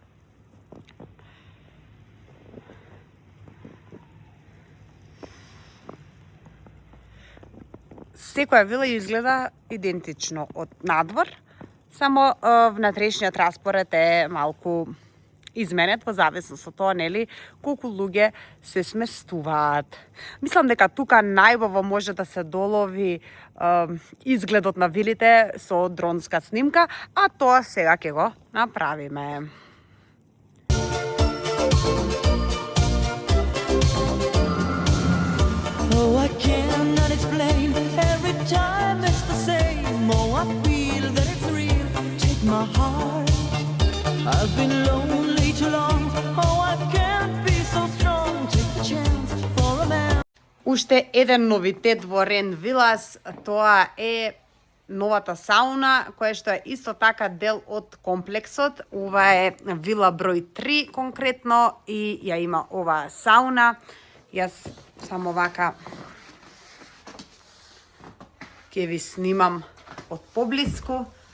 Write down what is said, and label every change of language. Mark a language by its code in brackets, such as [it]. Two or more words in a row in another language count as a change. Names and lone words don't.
[mk] Секоја вила изгледа идентично од надвор, само внатрешниот распоред е малку изменет во зависност од тоа, нели, колку луѓе се сместуваат. Мислам дека тука најубаво може да се долови изгледот на вилите со дронска снимка, а тоа сега ќе го направиме. [en] Oh, I cannot explain. Every time it's the same. Oh, I feel that it's real. Take my heart. I've been lonely too long. Oh, I can't be so strong. Take the chance for a man. [mk] Уште еден новитет во Рен Вилас, тоа е новата сауна, која што е исто така дел од комплексот. Ова е вила број 3 конкретно и ја има оваа сауна. Јас само вака ќе ви снимам од поблиску.